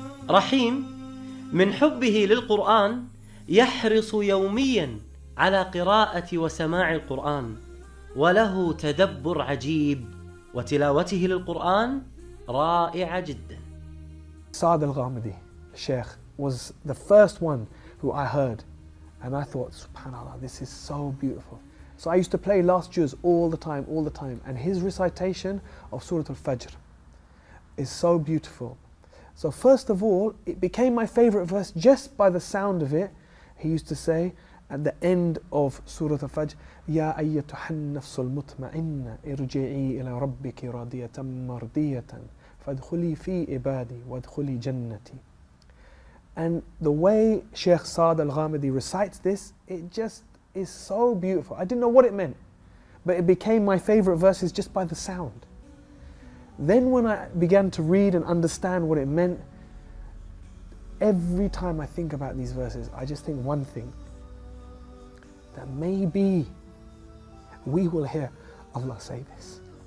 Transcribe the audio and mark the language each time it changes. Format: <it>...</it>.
<ar>رحيم من حبه للقرآن يحرص يوميا على قراءة وسماع القرآن وله تدبر عجيب وتلاوته للقرآن رائعة جدا.</ar> <en>Saad al-Ghamidi, Sheikh, was the first one who I heard and I thought, subhanAllah, this is so beautiful. So I used to play last juz all the time and his recitation of Surah Al-Fajr is so beautiful. So first of all, it became my favorite verse just by the sound of it. He used to say at the end of Surah Al-Fajr,</en> <ar>يَا أَيَّتُهَا النَّفْسُ الْمُطْمَئِنَّ ارْجِعِي إِلَى رَبِّكِ رَاضِيَةً مَرْضِيَّةً فَادْخُلِي فِي عِبَادِي وَادْخُلِي جَنَّتِي.</ar> <en>And the way Sheikh Saad al-Ghamidi recites this, it just is so beautiful. I didn't know what it meant, but it became my favorite verses just by the sound. Then when I began to read and understand what it meant, every time I think about these verses, I just think one thing, that maybe we will hear Allah say this.</en>